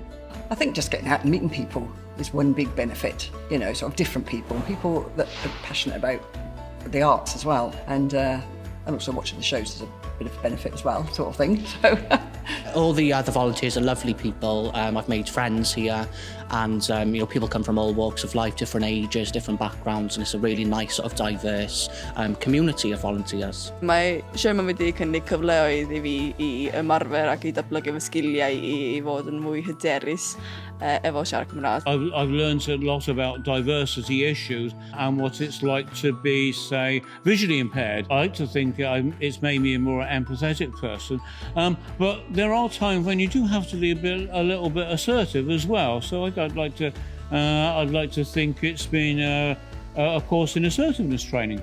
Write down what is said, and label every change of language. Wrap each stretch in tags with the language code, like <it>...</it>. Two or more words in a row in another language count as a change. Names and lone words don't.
<en>I think just getting out and meeting people is one big benefit, sort of different people that are passionate about the arts as well, and also watching the shows is a bit of a benefit as well, sort of thing. So. All the other volunteers are lovely people. I've made friends here, and people come from all walks of life, different ages, different backgrounds, and it's a really nice sort of diverse community of volunteers.</en> <cy>Mae Showman wedi cynnig cyfleoedd I fi I ymarfer ac I datblygu fy sgiliau I fod yn mwy hyderus efo siarad Cymraeg.</cy> <en>I've learned a lot about diversity issues and what it's like to be, say, visually impaired. I like to think it's made me a more empathetic person, but there are times when you do have to be a little bit assertive as well. So I'd like to think it's been a course in assertiveness training.</en>